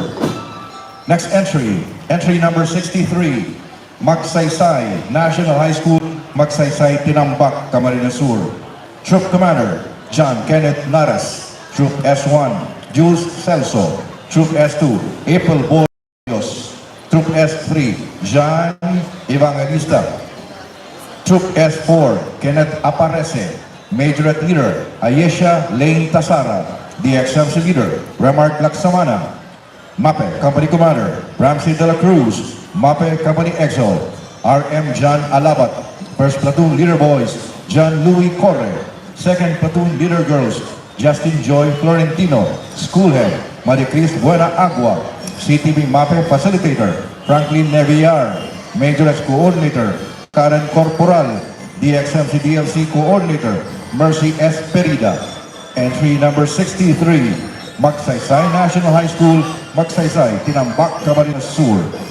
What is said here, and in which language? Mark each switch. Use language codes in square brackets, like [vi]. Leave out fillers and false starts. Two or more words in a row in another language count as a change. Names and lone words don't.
[en] Next entry number 63, Magsaysay National High School, Magsaysay Tinambak, Camarines Sur. Troop Commander, John Kenneth Naras. Troop S1, Jules Celso. Troop S2, April Boyos. Troop S3, Jean Evangelista. Troop S4, Kenneth Aparece. Majorate Leader, Ayesha Lane Tasara. DXMC Leader, Remark Laksamana. MAPE Company Commander, Ramsey De La Cruz. MAPE Company EXO, RM John Alabat. First Platoon Leader Boys, John Louis Corre. Second Platoon Leader Girls, Justin Joy Florentino. School Head, Maricris Buena Agua. CTB MAPE Facilitator, Franklin Nevillar. Majorate Coordinator, Karen Corporal. DXMC DLC Coordinator, Mercy S. Perida. Entry number 63, Magsaysay National High School, Magsaysay, Tinambak, Camarines Sur.